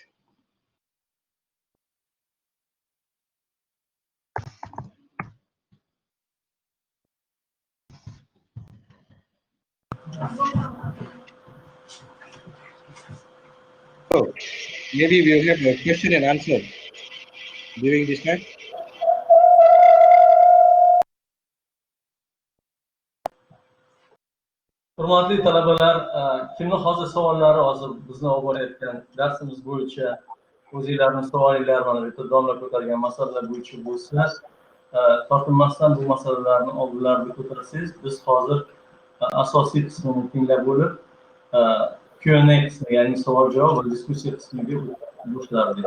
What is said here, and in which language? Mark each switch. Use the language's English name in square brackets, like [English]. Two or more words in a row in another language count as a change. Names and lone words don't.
[English] So maybe we'll have a question and answer during this time. [Uzbek] Hurmatli talabalar, kimni hozir savollari hozir bizni olib borayotgan darsimiz bo'yicha o'zinglarning savolinglar mana bu yerda domla ko'targan masalalar bo'yicha bo'lsa, tortinmasdan bu masalalarni oldinlarida ko'tarsangiz, biz hozir asosiy qismini tinglab bo'lib, Q&A qismi, ya'ni savol javob va diskussiya qismiga boshlardik.